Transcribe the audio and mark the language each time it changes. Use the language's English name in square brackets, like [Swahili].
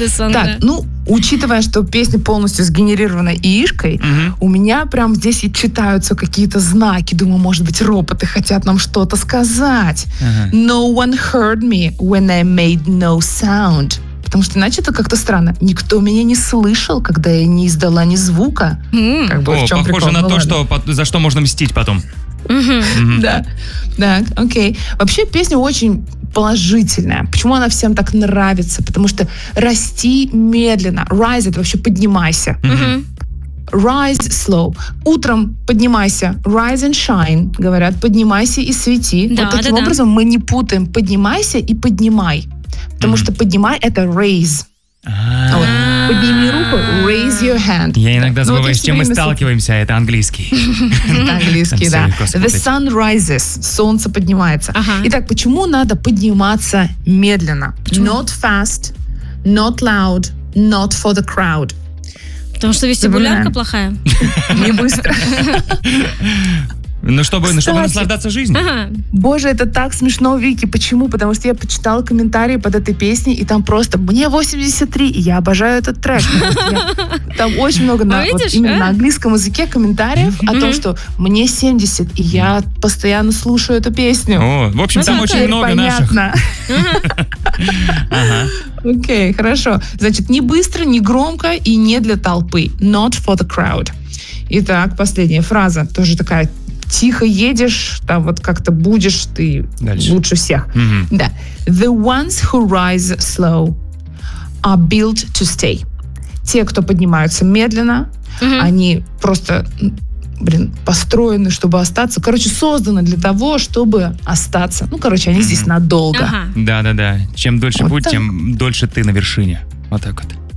[Russian] Так, ну, учитывая, что песня полностью сгенерирована ИИшкой, у меня прям здесь и читаются какие-то знаки. Думаю, может быть, роботы хотят нам что-то сказать. [English] No one heard me when I made no sound. [Russian] Потому что иначе это как-то странно. Никто меня не слышал, когда я не издала ни звука. Похоже на то, за что можно мстить потом. Да, так, окей. Вообще песня очень положительная. Почему она всем так нравится? Потому что расти медленно. Rise — это вообще поднимайся. [English] Rise slow. [Russian] Утром поднимайся. [English] Rise and shine, [Russian] говорят. Поднимайся и свети. Да, вот таким образом мы не путаем. Поднимайся и поднимай. Потому что поднимай — это raise. А вот подними руку, [English] raise your hand. [Russian] Я иногда забываю, с чем мы сталкиваемся. Это английский. Английский, да. [English] The sun rises. [Russian] Солнце поднимается. Итак, почему надо подниматься медленно? [English] Not fast, not loud, not for the crowd. [Russian] Потому что вестибулярка плохая. Не быстро. Ну, чтобы наслаждаться жизнью. Ага. Боже, это так смешно, Вики. Почему? Потому что я почитала комментарии под этой песней, и там просто «Мне 83, и я обожаю этот трек». Там очень много на английском языке комментариев о том, что «Мне 70, и я постоянно слушаю эту песню». В общем, там очень много наших. Окей, хорошо. Значит, не быстро, не громко и не для толпы. [English] Not for the crowd. [Russian] Итак, последняя фраза. Тоже такая: тихо едешь, там вот как-то будешь ты дальше лучше всех. Да. [English] The ones who rise slow are built to stay. [Russian] Те, кто поднимаются медленно, они просто, построены, чтобы остаться. Короче, созданы для того, чтобы остаться. Ну, короче, они здесь надолго. Да-да-да. Чем дольше вот будь, так, тем дольше ты на вершине. Вот так вот.